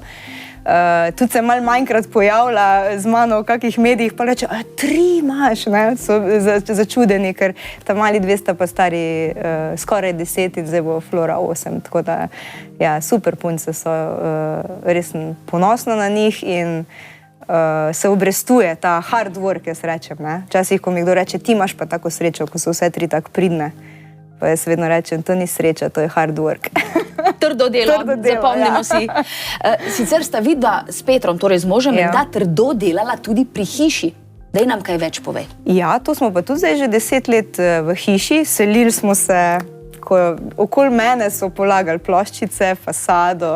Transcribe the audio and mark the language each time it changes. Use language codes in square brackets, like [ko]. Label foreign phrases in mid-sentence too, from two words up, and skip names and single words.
[sl] Tudi se malo manjkrat pojavlja z mano v kakih medijih, pa reče, 3 imaš, ne, so začudeni, ker ta mali 200 pa stari skoraj 10 in zdaj bo Flora 8, tako da, ja, super punce so, res sem ponosna na njih in se obrestuje ta [en] hard work, [sl] jaz rečem, ne. Včasih, ko mi kdo reče, ti imaš pa tako srečo, ko so vse 3 tako pridne, pa jaz vedno rečem, to ni sreča, to je [en] hard work. [sl] Trdo delo, zapomnimo si. Sicer sta vidva s Petrom, torej z možem, da trdo delala tudi pri hiši. Daj nam kaj več pove. Ja, to smo pa tudi zdaj že 10 let v hiši. Selili smo se, okoli mene so polagali ploščice, fasado.